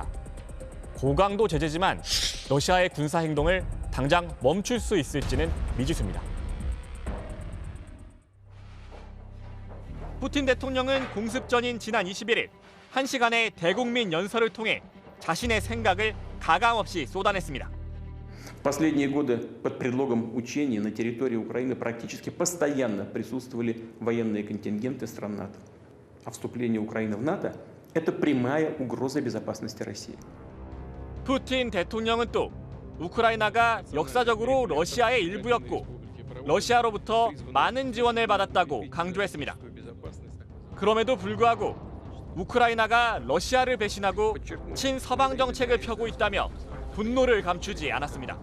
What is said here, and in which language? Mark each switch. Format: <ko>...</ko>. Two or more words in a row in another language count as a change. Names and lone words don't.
<ko>고강도 제재지만 러시아의 군사 행동을 당장 멈출 수 있을지는 미지수입니다. 푸틴 대통령은 공습 전인 지난 21일 1시간의 대국민 연설을 통해 자신의 생각을 가감없이 쏟아냈습니다.</ko> <ru>В последние годы под предлогом учений на территории Украины практически постоянно присутствовали военные контингенты стран НАТО. А вступление Украины в НАТО – это прямая угроза безопасности России.</ru> <ko>푸틴 대통령은 또 우크라이나가 역사적으로 러시아의 일부였고 러시아로부터 많은 지원을 받았다고 강조했습니다. 그럼에도 불구하고 우크라이나가 러시아를 배신하고 친서방 정책을 펴고 있다며 분노를 감추지 않았습니다.</ko>